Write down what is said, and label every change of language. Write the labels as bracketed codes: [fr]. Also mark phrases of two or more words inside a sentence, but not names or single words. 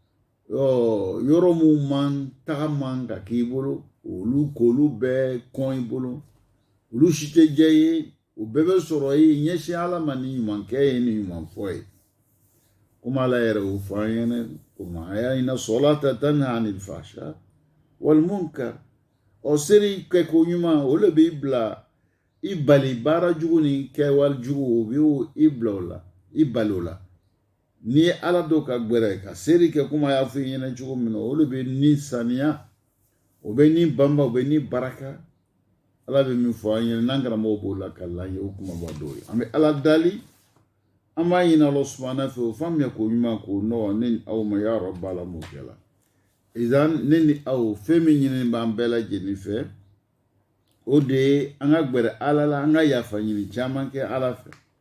[bm] yɔrɔ mun man taga man ka k'i bolo k'olu bɛɛ kɔn i bolo olu si tɛ diya i ye o bɛɛ bɛ sɔrɔ i ɲɛsin ala ma ni ɲumankɛ ye ni ɲumanfɔ ye komi ala yɛrɛ y'o fɔ an ɲɛna komi a y'a [ar] إن الصلاة تنهى عن الفحشاء والمنكر [bm] seri kɛko ɲuman o de b'i bila i bali baara jugu ni kɛwale jugu o bɛ i bila o la i bali o la n'i ye ala dɔ ka gbɛrɛ ka seri kɛ komi a y'a fɔ i ɲɛna cogo min na o de bɛ ni saniya o bɛ ni banba o bɛ ni baraka ala bɛ min fɔ an ɲɛna n'an karamɔgɔ b'o la ka la ye o kumaba dɔw ye an bɛ ala dali an b'a ɲini [ar] الله سبحانه [bm] fɛ o faamuya ko ɲuman ko nɔgɔ ne ni aw ma [ar] يا رب [bm] ala m'o kɛ la izan ne ni aw fɛn min ɲini b'an bɛɛ lajɛlen fɛ o de ye an ka gbɛrɛ ala la an ka yafa ɲini caman kɛ ala fɛ